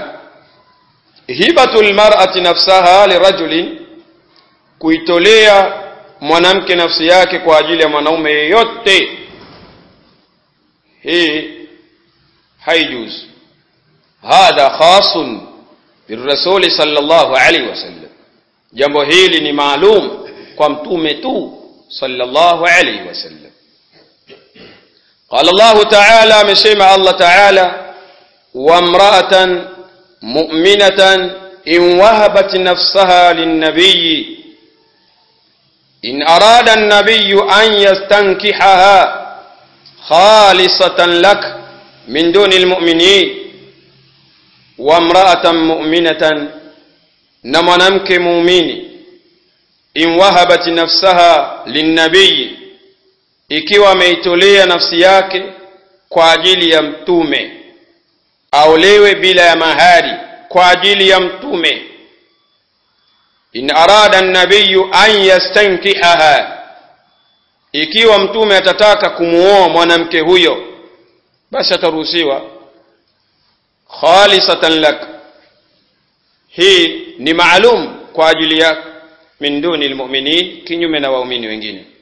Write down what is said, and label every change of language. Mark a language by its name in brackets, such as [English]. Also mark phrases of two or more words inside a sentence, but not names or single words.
[Arabic] هبة المرأة نفسها لرجل, [Swahili] kuitolea mwanamke nafsi yake kwa ajili ya mwanaume yeyote, hii haijuz. [Arabic] هذا خاص بالرسول صلى الله عليه وسلم, [Swahili] jambo hili ni maalum kwa mtume tu [Arabic] صلى الله عليه وسلم. قال الله تعالى, amesema الله تعالى وامرأة مؤمنة إن وهبت نفسها للنبي إن أراد النبي أن يستنكحها خالصة لك من دون المؤمنين. وامرأة مؤمنة, [Swahili] na mwanamke muumini, [Arabic] إن وهبت نفسها للنبي, [Swahili] ikiwa ameitolea nafsi yake kwa ajili ya mtume, aolewe bila ya mahari kwa ajili ya mtume. [Arabic] إن أراد النبي أن يستنكحها, [Swahili] ikiwa mtume atataka kumuoa mwanamke huyo, basi ataruhusiwa. [Arabic] خالصة لك, [Swahili] hii ni maalum kwa ajili yako, [Arabic] من دون المؤمنين, [Swahili] kinyume na waumini wengine.